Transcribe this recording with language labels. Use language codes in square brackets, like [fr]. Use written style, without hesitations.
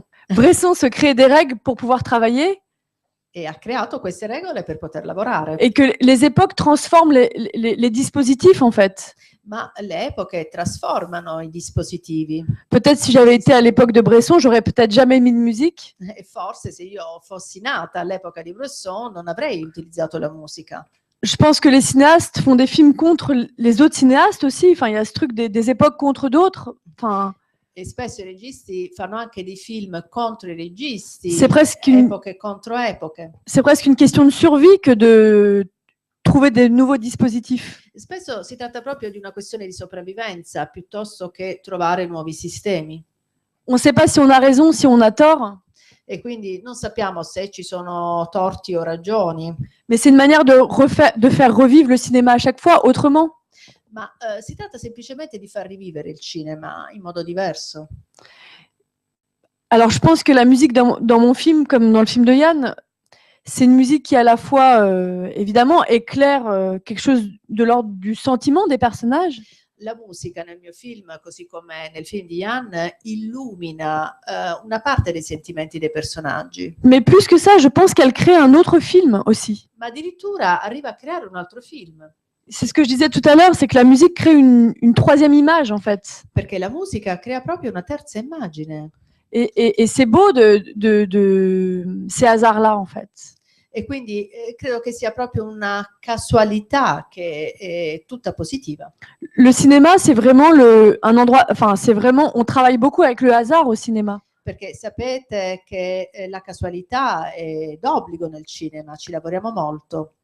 [fr] Bresson se crée des règles pour pouvoir travailler [it] E ha creato queste regole per poter lavorare. [fr] et que les époques transforment les dispositifs, en fait. [it] Ma le epoche trasformano i dispositivi. [fr] Peut-être si j'avais été à l'époque de Bresson, j'aurais peut-être jamais mis de musique. [it] E forse se io fossi nata all'epoca di Bresson non avrei utilizzato la musica. [fr] Je pense que les cinéastes font des films contre les autres cinéastes aussi. Enfin, il y a ce truc des époques contre d'autres. Enfin, [it] E spesso i registi fanno anche dei film contro i registi, [fr] c'est presque une, [it] epoche contro epoche. [fr] c'est presque une question de survie que de trouver des nouveaux dispositifs. [it] Spesso si tratta proprio di una questione di sopravvivenza piuttosto che trovare nuovi sistemi. [fr] On ne sait pas si on a raison, si on a tort, [it] E quindi non sappiamo se ci sono torti o ragioni, [fr] mais c'est une manière de faire revivre le cinéma à chaque fois autrement. [it] ma si tratta semplicemente di far rivivere il cinema in modo diverso. [fr] Alors, je pense que la musique dans mon film, comme dans le film de Yann, c'est une musique qui, à la fois, évidemment, éclaire quelque chose de l'ordre du sentiment des personnages, [it] La musica nel mio film, così come nel film di Jan, illumina una parte dei sentimenti dei personaggi, [fr] mais plus que ça, je pense qu'elle crée un autre film aussi. [it] ma addirittura arriva a creare un altro film, [fr] C'est ce que je disais tout à l'heure, c'est que la musique crée une troisième image, en fait. [it] perché la musica crea proprio una terza immagine. [fr] Et c'est beau de ces hasards-là, en fait. [it] E quindi credo che sia proprio una casualità che è tutta positiva. [fr] Le cinéma, c'est vraiment un endroit, enfin, c'est vraiment, on travaille beaucoup avec le hasard au cinéma. [it] Perché sapete che la casualità è d'obbligo nel cinema, ci lavoriamo molto.